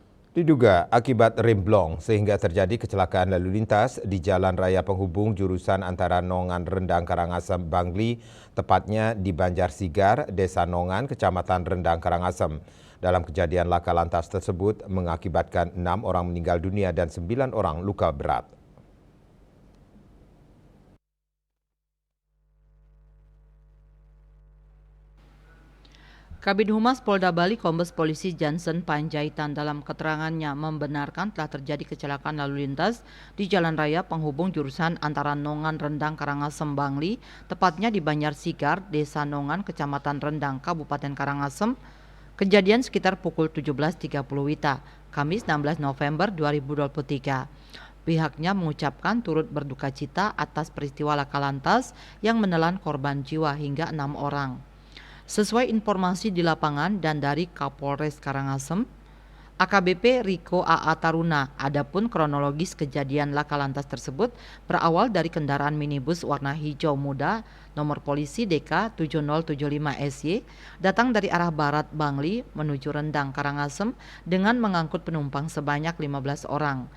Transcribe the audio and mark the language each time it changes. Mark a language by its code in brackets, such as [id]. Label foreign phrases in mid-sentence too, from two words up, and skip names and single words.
[id] Diduga akibat remblong sehingga terjadi kecelakaan lalu lintas di jalan raya penghubung jurusan antara Nongan Rendang Karangasem Bangli, tepatnya di Banjarsigar, Desa Nongan, Kecamatan Rendang Karangasem. Dalam kejadian laka lantas tersebut mengakibatkan 6 orang meninggal dunia dan 9 orang luka berat. Kabid Humas Polda Bali Kombes Polisi Johnson Panjaitan dalam keterangannya membenarkan telah terjadi kecelakaan lalu lintas di jalan raya penghubung jurusan antara Nongan Rendang Karangasem Bangli, tepatnya di Banjarsigar, Desa Nongan, Kecamatan Rendang, Kabupaten Karangasem. Kejadian sekitar pukul 17.30 WITA, Kamis 16 November 2023. Pihaknya mengucapkan turut berduka cita atas peristiwa laka lantas yang menelan korban jiwa hingga 6 orang. Sesuai informasi di lapangan dan dari Kapolres Karangasem, AKBP Riko AA Taruna, adapun kronologis kejadian laka lantas tersebut berawal dari kendaraan minibus warna hijau muda nomor polisi DK 7075 SY datang dari arah barat Bangli menuju Rendang Karangasem dengan mengangkut penumpang sebanyak 15 orang.